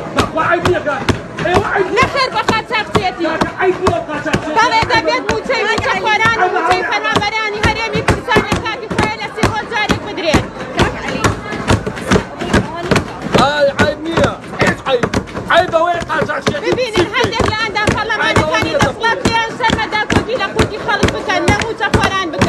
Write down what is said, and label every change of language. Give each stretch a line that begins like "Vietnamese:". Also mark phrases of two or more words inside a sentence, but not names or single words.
Arabic: وعيب ليك ايوه عيب
Central Kurdish: نخير بقاچاقچێتی
Arabic: عيب ليك قاچاق
Central Kurdish: بەڵێ دەبێت موچەی موچە خۆران و موچەی پەنابەرانی هەرێمی کوردستان لە کاتی خۆیان لە 30 ڕۆژ جارێک بدرێت. عيب نییە هیچ عیب ئەوەیە قاچاقچێتی ببینن هەندێک لە ئەندام پەرلەمانەکانی دەسڵات لێیان سەرمەدا کۆپی لە قوتی خەڵک بکەن لە موچە خۆران